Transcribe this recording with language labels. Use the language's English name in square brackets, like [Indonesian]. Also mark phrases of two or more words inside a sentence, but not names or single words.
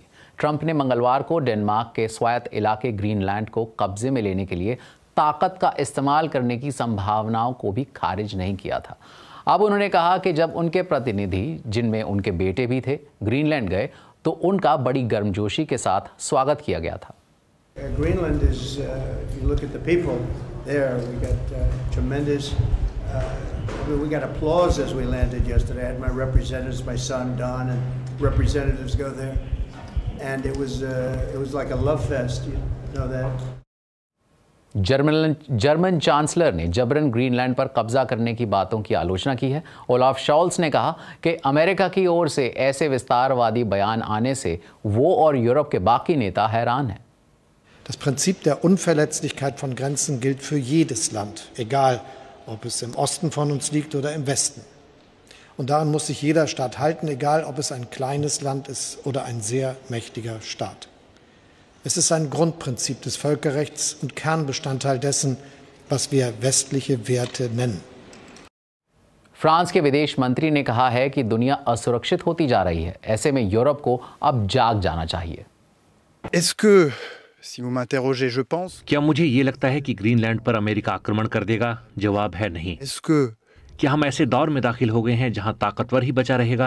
[Hindi] ट्रंप ने मंगलवार को डेनमार्क के स्वायत्त इलाके ग्रीनलैंड को कब्जे में लेने के लिए ताकत का इस्तेमाल करने की संभावनाओं को भी खारिज नहीं किया था। अब उन्होंने कहा कि जब उनके प्रतिनिधि, जिनमें उनके बेटे भी थे, ग्रीनलैंड गए तो उनका बड़ी गर्मजोशी के साथ स्वागत किया गया था। [English] Greenland is, if you look at the people there, we got tremendous, we got applause as we landed yesterday. I had my representatives, my son Don, and representatives go there, and it was like a love fest. You know that. [Hindi] जर्मन चांसलर ने जबरन ग्रीनलैंड पर कब्जा करने की बातों की आलोचना की है। ओलाफ शॉल्स ने कहा कि अमेरिका की ओर से ऐसे विस्तारवादी बयान आने से वो और यूरोप के बाकी नेता हैरान हैं। [German] Das Prinzip der Unverletzlichkeit von Grenzen gilt für jedes Land, egal ob es im Osten von uns liegt oder im Westen. Und daran muss sich jeder Staat halten, egal ob es ein kleines Land ist oder ein sehr mächtiger Staat. Es ist ein Grundprinzip des Völkerrechts und Kernbestandteil dessen, was wir westliche Werte nennen. [Hindi] फ्रांस के विदेश मंत्री ने कहा है कि दुनिया असुरक्षित होती जा रही है। ऐसे में यूरोप को अब जाग जाना चाहिए। क्या मुझे ये लगता है कि ग्रीनलैंड पर अमेरिका आक्रमण कर देगा? जवाब है नहीं। क्या हम ऐसे दौर में दाखिल हो गए हैं जहां ताकतवर ही बचा रहेगा?